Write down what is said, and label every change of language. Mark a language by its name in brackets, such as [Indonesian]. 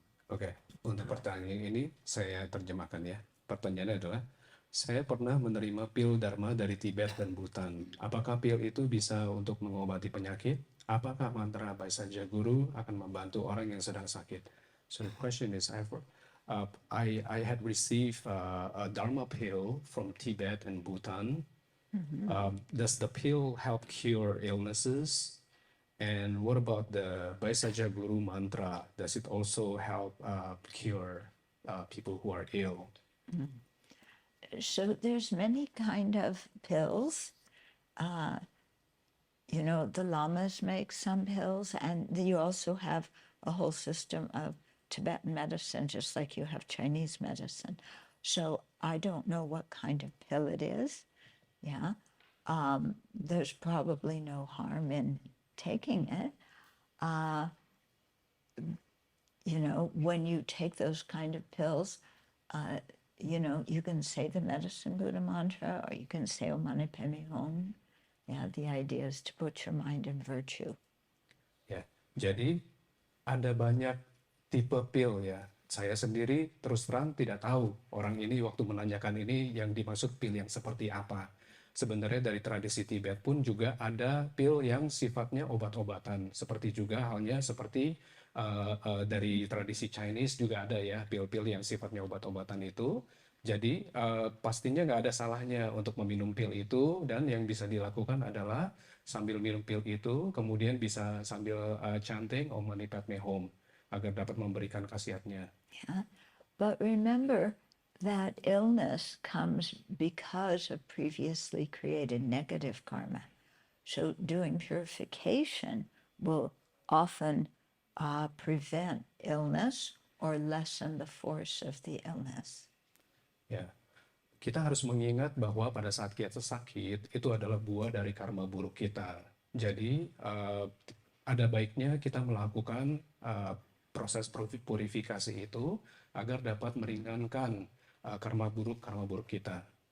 [Indonesian] Oke, untuk pertanyaan ini saya terjemahkan ya. Pertanyaannya adalah, saya pernah menerima pil Dharma dari Tibet dan Bhutan. Apakah pil itu bisa untuk mengobati penyakit? Apakah mantra Baisaja Guru akan membantu orang yang sedang sakit? [English] So the question is, I had received a Dharma pill from Tibet and Bhutan. Does the pill help cure illnesses? And what about the Baisaja Guru mantra? Does it also help cure people who are ill? So there's many kind of pills. The lamas make some pills, and you also have a whole system of Tibetan medicine, just like you have Chinese medicine. So I don't know what kind of pill it is. Yeah. There's probably no harm in taking it. When you take those kind of pills, you can say the medicine Buddha mantra, or you can say Om Mani Padme Hum. Yeah, the idea is to put your mind in virtue. [Indonesian] Ya, jadi ada banyak tipe pil ya. Saya sendiri terus terang tidak tahu orang ini waktu menanyakan ini yang dimaksud pil yang seperti apa. Sebenarnya dari tradisi Tibet pun juga ada pil yang sifatnya obat-obatan. Seperti juga halnya seperti dari tradisi Chinese juga ada ya pil-pil yang sifatnya obat-obatan itu. Jadi pastinya nggak ada salahnya untuk meminum pil itu, dan yang bisa dilakukan adalah sambil minum pil itu kemudian bisa sambil chanting Om Mani Padme Hum agar dapat memberikan khasiatnya. [English] Yeah. But remember that illness comes because of previously created negative karma. So doing purification will often prevent illness or lessen the force of the illness. [Indonesian] Ya, kita harus mengingat bahwa pada saat kita sakit itu adalah buah dari karma buruk kita. Jadi ada baiknya kita melakukan proses purifikasi itu agar dapat meringankan karma buruk kita.